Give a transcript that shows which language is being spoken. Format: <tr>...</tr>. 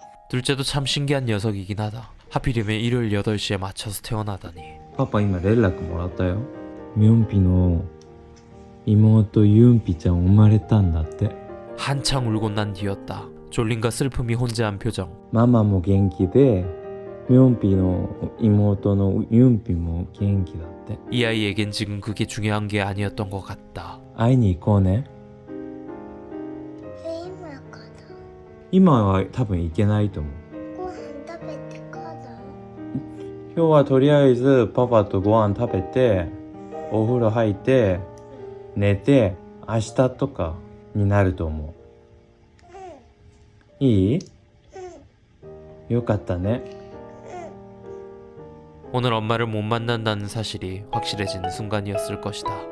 <ko>둘째도 참 신기한 녀석이긴 하다. 하필이면 일요일 8시에 맞춰서 태어나다니.</ko> <ja>파파今連絡もらったよ。ミョンピの妹ユンピちゃん生まれたんだって。</ja> <ko>한창 울고 난 뒤였다. 졸림과 슬픔이 혼재한 표정.</ko> <ja>ママも元気でミョンピの妹のユンピも元気だって。</ja> <ko>이 아이에겐 지금 그게 중요한 게 아니었던 것 같다.</ko> <ja>会いに行こうね。今かな。今は多分行けないと思う。ご飯食べてから。今日はとりあえずパパとご飯食べてお風呂入って寝て明日とかになると思う。いい？よかったね。</ja> <ko>오늘 엄마를 못 만난다는 사실이 확실해지는 순간이었을 것이다.</ko>